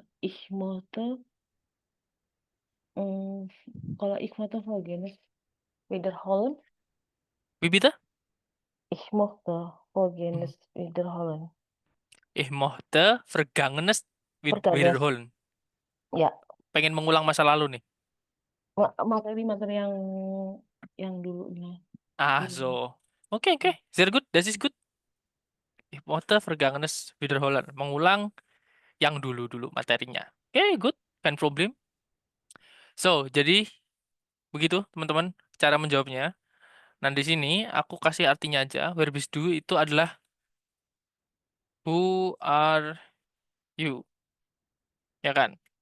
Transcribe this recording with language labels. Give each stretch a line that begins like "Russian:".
German: ich möchte, mm, kalau ich möchte folgendes wiederholen. wie bitte? Ich möchte folgendes wiederholen. Ich möchte Vergangenes Vergangenes, wiederholen.
Indonesian: ya, Pengen mengulang masa lalu nih. materi-materi yang dulunya.
German: Ah, so. Oke, oke. Sehr gut. Das ist gut. Ich möchte Vergangenes wiederholen.
Indonesian: Mengulang yang dulu-dulu materinya. Oke, good.
German: Kein problem.
Indonesian: So, jadi begitu teman-teman cara menjawabnya. Nah, di sini aku kasih artinya aja. Verb is do itu adalah
English: who are you?
Indonesian: Ya kan?